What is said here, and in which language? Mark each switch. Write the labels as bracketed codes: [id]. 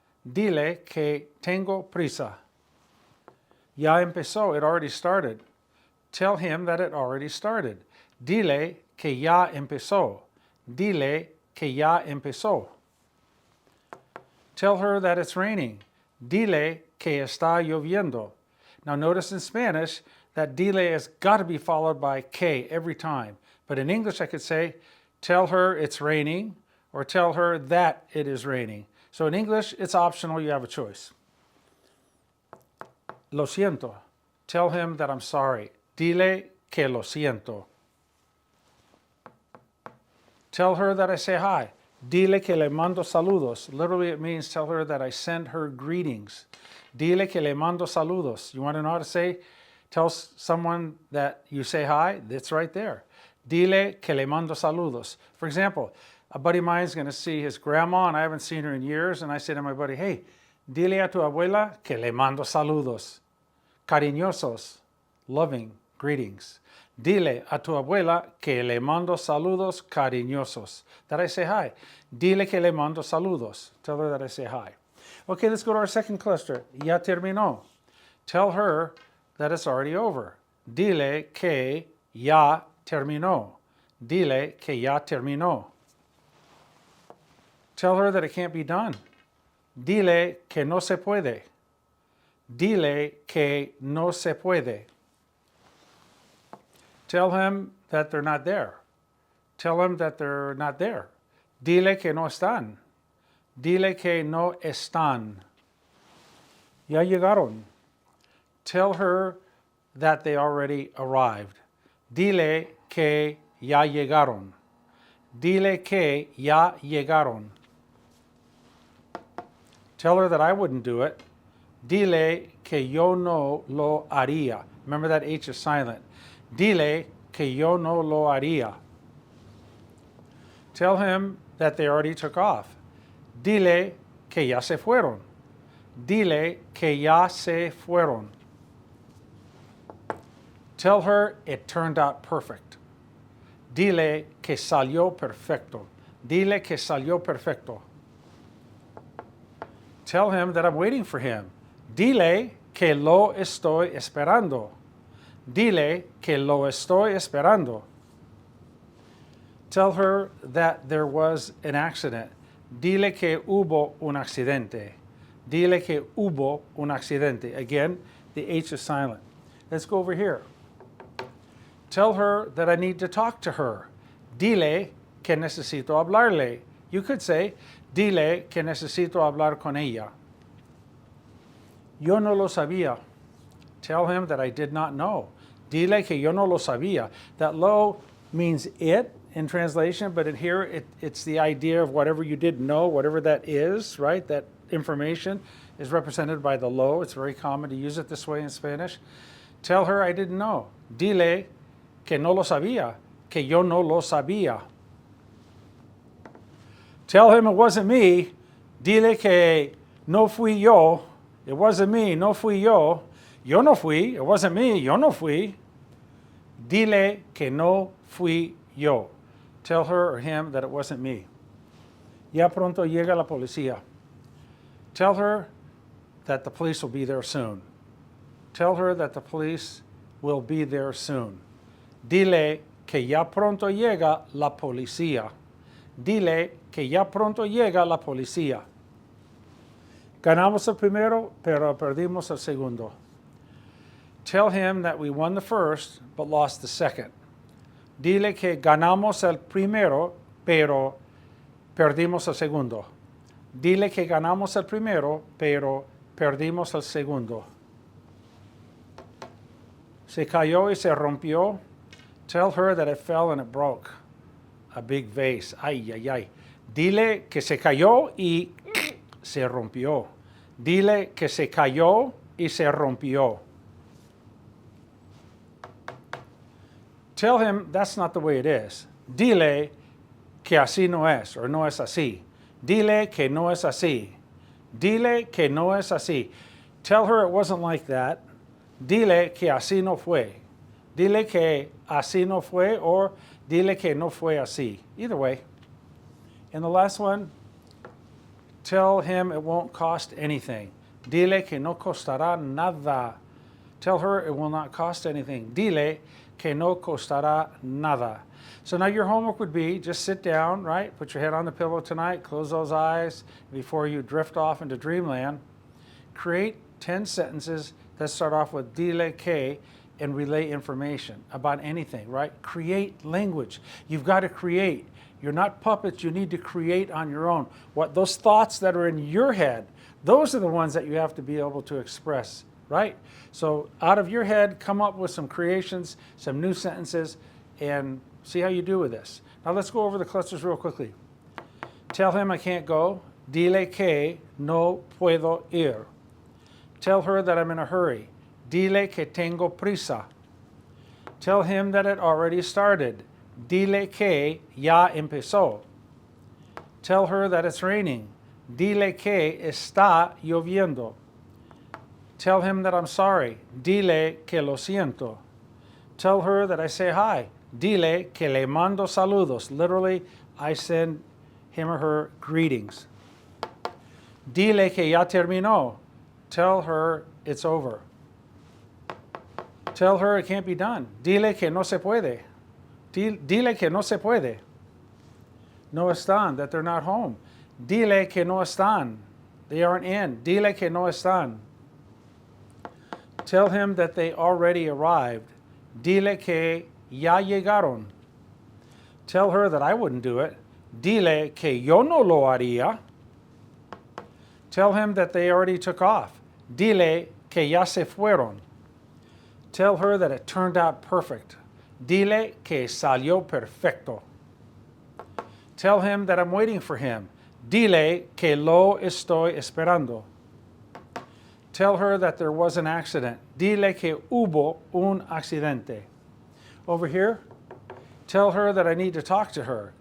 [es] Dile que tengo prisa. Ya empezó, [en] it already started. Tell him that it already started. [es] Dile que ya empezó. Dile que ya empezó. [en] Tell her that it's raining. [es] Dile que está lloviendo. [en] Now notice in Spanish that dile has got to be followed by que every time. But in English I could say, tell her it's raining, or tell her that it is raining. So in English it's optional, you have a choice. [es] Lo siento. [en] Tell him that I'm sorry. [es] Dile que lo siento. [en] Tell her that I say hi. [es] Dile que le mando saludos. [en] Literally it means tell her that I send her greetings. [es] Dile que le mando saludos. [en] You want to know how to say, tell someone that you say hi? It's right there. [es] Dile que le mando saludos. [en] For example, a buddy of mine is going to see his grandma, and I haven't seen her in years, and I say to my buddy, hey, [es] dile a tu abuela que le mando saludos. [en] Cariñosos, loving greetings. [es] Dile a tu abuela que le mando saludos cariñosos. [en] That I say hi. [es] Dile que le mando saludos. [en] Tell her that I say hi. Okay, let's go to our second cluster. [es] Ya terminó. [en] Tell her that it's already over. [es] Dile que ya terminó. Dile que ya terminó. [en] Tell her that it can't be done. [es] Dile que no se puede. Dile que no se puede. [en] Tell him that they're not there. Tell him that they're not there. [es] Dile que no están. Dile que no están. Ya llegaron. [en] Tell her that they already arrived. [es] Dile que ya llegaron. Dile que ya llegaron. [en] Tell her that I wouldn't do it. [es] Dile que yo no lo haría. [en] Remember that H is silent. [es] Dile que yo no lo haría. [en] Tell him that they already took off. [es] Dile que ya se fueron. Dile que ya se fueron. [en] Tell her it turned out perfect. [es] Dile que salió perfecto. Dile que salió perfecto. [en] Tell him that I'm waiting for him. [es] Dile que lo estoy esperando. Dile que lo estoy esperando. [en] Tell her that there was an accident. [es] Dile que hubo un accidente. Dile que hubo un accidente. [en] Again, the H is silent. Let's go over here. Tell her that I need to talk to her. [es] Dile que necesito hablarle. [en] You could say, [es] dile que necesito hablar con ella. Yo no lo sabía. [en] Tell him that I did not know. [es] Dile que yo no lo sabía. [en] That lo means it in translation, but in here it's the idea of whatever you didn't know, whatever that is, right? That information is represented by the lo. It's very common to use it this way in Spanish. Tell her I didn't know. [es] Dile que no lo sabía, que yo no lo sabía. [en] Tell him it wasn't me. [es] Dile que no fui yo. [en] It wasn't me, [es] no fui yo. Yo no fui. It wasn't me, yo no fui. Dile que no fui yo. [en] Tell her or him that it wasn't me. [es] Ya pronto llega la policía. [en] Tell her that the police will be there soon. Tell her that the police will be there soon. [es] Dile que ya pronto llega la policía. Dile que ya pronto llega la policía. Ganamos el primero, pero perdimos el segundo. [en] Tell him that we won the first, but lost the second. [es] Dile que ganamos el primero, pero perdimos el segundo. Dile que ganamos el primero, pero perdimos el segundo. Se cayó y se rompió. [en] Tell her that it fell and it broke. A big vase. Ay, ay, ay. [es] Dile que se cayó y se rompió. Dile que se cayó y se rompió. [en] Tell him that's not the way it is. [es] Dile que así no es, or no es así. Dile que no es así. Dile que no es así. [en] Tell her it wasn't like that. [es] Dile que así no fue. Dile que así no fue, or dile que no fue así. [en] Either way. And the last one, tell him it won't cost anything. [es] Dile que no costará nada. [en] Tell her it will not cost anything. [es] Dile que no costará nada. [en] So now your homework would be just sit down, right? Put your head on the pillow tonight, close those eyes before you drift off into dreamland. Create 10 sentences that start off with dile que and relay information about anything, right? Create language. You've got to create. You're not puppets. You need to create on your own. What those thoughts that are in your head, those are the ones that you have to be able to express, right? So out of your head, come up with some creations, some new sentences, and see how you do with this. Now let's go over the clusters real quickly. Tell him I can't go. [es] Dile que no puedo ir. [en] Tell her that I'm in a hurry. [es] Dile que tengo prisa. [en] Tell him that it already started. [es] Dile que ya empezó. [en] Tell her that it's raining. [es] Dile que está lloviendo. [en] Tell him that I'm sorry. [es] Dile que lo siento. [en] Tell her that I say hi. [es] Dile que le mando saludos. [en] Literally, I send him or her greetings. [es] Dile que ya terminó. [en] Tell her it's over. Tell her it can't be done. [es] Dile que no se puede. Dile que no se puede. No están, [en] that they're not home. [es] Dile que no están. [en] They aren't in. [es] Dile que no están. [en] Tell him that they already arrived. [es] Dile que ya llegaron. [en] Tell her that I wouldn't do it. [es] Dile que yo no lo haría. [en] Tell him that they already took off. [es] Dile que ya se fueron. [en] Tell her that it turned out perfect. [es] Dile que salió perfecto. [en] Tell him that I'm waiting for him. [es] Dile que lo estoy esperando. [en] Tell her that there was an accident. [es] Dile que hubo un accidente. [en] Over here, tell her that I need to talk to her.